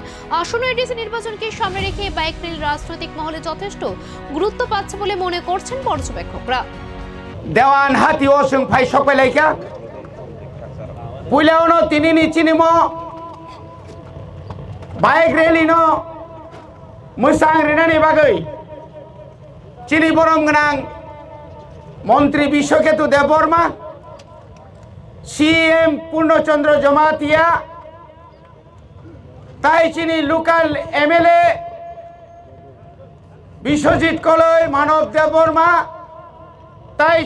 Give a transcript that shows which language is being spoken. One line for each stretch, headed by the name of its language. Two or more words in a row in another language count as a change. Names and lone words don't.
Bangla: আসন্ন এডিসি নির্বাচনকে সামনে রেখে
English: bike rally
Bangla: রাজনৈতিক মহলে যথেষ্ট গুরুত্ব পাচ্ছে বলে মনে করছেন পর্যবেক্ষকরা।
Kok Borok: দেওয়ান হাতি ওসং ফাই সকাইলাইকা পুইলাওনো তিনি নিচিনিম
English: bike rally
Kok Borok: नो मोजां रेनानि बागै चिनि बरम गोनां मन्त्री बिश्वकेतु देबबर्मा, सीएम पूर्णचंद्र जमातिया, ताई चिनि लोकल एमएलए बिश्वजित कलई मानव देबबर्मा, ताई